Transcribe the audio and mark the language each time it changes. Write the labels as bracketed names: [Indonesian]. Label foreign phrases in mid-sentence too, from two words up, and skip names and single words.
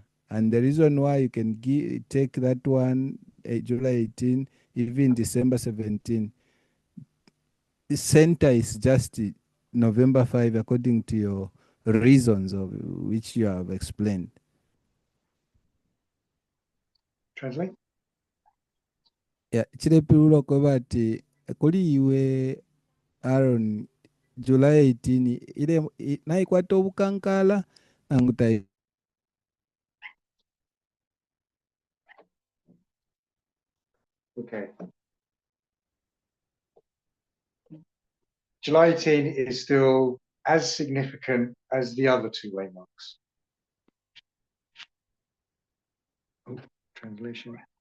[English] And the reason why you can take that one, July 18, even December 17, the center is just November 5, according to your reasons of which you have explained. Translate. Yeah, [Bemba] chirepirulo kwa bati kuli iwe Aaron July 18 ile naikwata obukankala nangutai [English] Okay. July 18 is still as significant as the other two waymarks. Oh, translation.